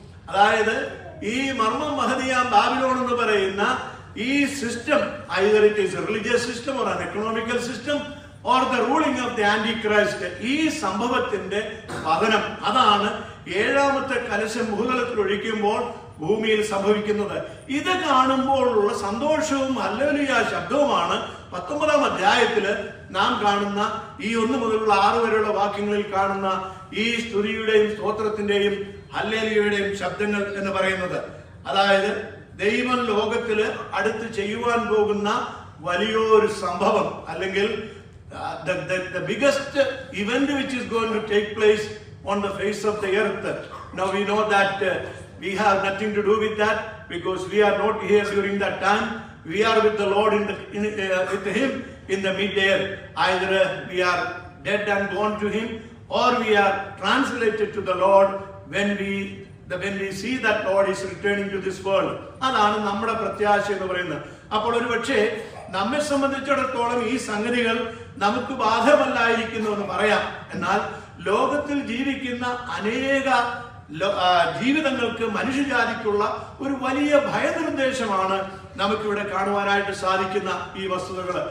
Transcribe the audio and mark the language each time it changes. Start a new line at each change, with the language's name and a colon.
Malayalam: അതായത് ഈ മർമ്മം മഹദിയാം ബാബിലോൺ എന്ന് പറയുന്ന ഈ system,
English: either it is a religious system or an economical system or the ruling of the Antichrist,
Malayalam: ഈ സംഭവത്തിന്റെ പതനം, അതാണ് 7-ാമത്തെ കലശം ഭൂതലത്തിൽ ഒഴിക്കുമ്പോൾ ഭൂമിയിൽ സംഭവിക്കുന്നത്. ഇത് കാണുമ്പോഴുള്ള സന്തോഷവും ഹല്ലേലൂയ ശബ്ദവുമാണ് 19-ാം അധ്യായത്തില് നാം കാണുന്ന ഈ 1 മുതലുള്ള 6 വരെയുള്ള വാക്യങ്ങളിൽ കാണുന്ന ഈ സ്തുതിയുടെയും സ്തോത്രത്തിന്റെയും ഹല്ലേലൂയയുടെയും ശബ്ദങ്ങൾ എന്ന് പറയുന്നത്. അതായത് ദൈവം ലോകത്തില് അടുത്ത് ചെയ്യുവാൻ പോകുന്ന വലിയൊരു സംഭവം, അല്ലെങ്കിൽ
English: the biggest event which is going to take place on the face of the earth. Now we know that we have nothing to do with that because we are not here during that time. We are with the Lord with Him in the mid-air. Either we are dead and gone to Him, or we are translated to the Lord when we when we see that Lord is returning to this world.
Malayalam: അതാണ് നമ്മുടെ പ്രത്യാശ എന്ന് പറയുന്നത്. അപ്പോൾ ഒരു പക്ഷേ നമ്മെ സംബന്ധിച്ചിടത്തോളം ഈ സംഗതികൾ നമുക്ക് ബാധകമല്ലായിരിക്കുന്നു എന്ന് പറയാം. എന്നാൽ ലോകത്തിൽ ജീവിക്കുന്ന അനേക ജീവിതങ്ങൾക്ക്, മനുഷ്യജാതിക്കുള്ള ഒരു വലിയ ഭയനിർദ്ദേശമാണ് നമുക്കിവിടെ കാണുവാനായിട്ട് സാധിക്കുന്ന ഈ വസ്തുതകൾ.